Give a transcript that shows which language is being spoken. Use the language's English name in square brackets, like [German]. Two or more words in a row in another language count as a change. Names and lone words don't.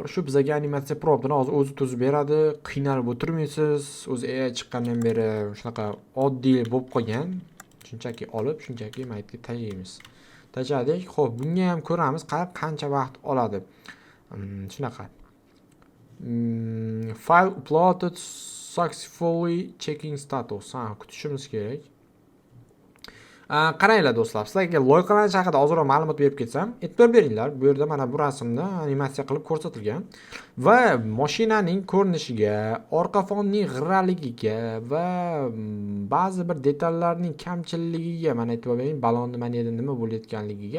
[Uzbek] Shu bizga animatsiya promptini hozir o'zi tuzib beradi. Qiynalib o'tirmaysiz. O'zi AI chiqqandan beri shunaqa oddiy bo'lib qolgan. Shunchaki olib, shunchaki maytga tayyorlaymiz. Tajadik. Xo'p, bunga ham ko'ramiz qancha vaqt oladi. Shunaqa. [English] File uploaded successfully, checking status. [Uzbek] Kutishimiz kerak. Qaranglar do'stlar, sizlarga loyihalanish haqida ozroq ma'lumot berib ketsam, e'tibor beringlar. Bu yerda mana bu rasmni animatsiya qilib ko'rsatilgan va mashinaning ko'rinishiga, orqa fonning g'irraligiga va ba'zi bir detallarning kamchiligiga mana e'tibor bering, balonni mana yerda nima bo'layotganligiga.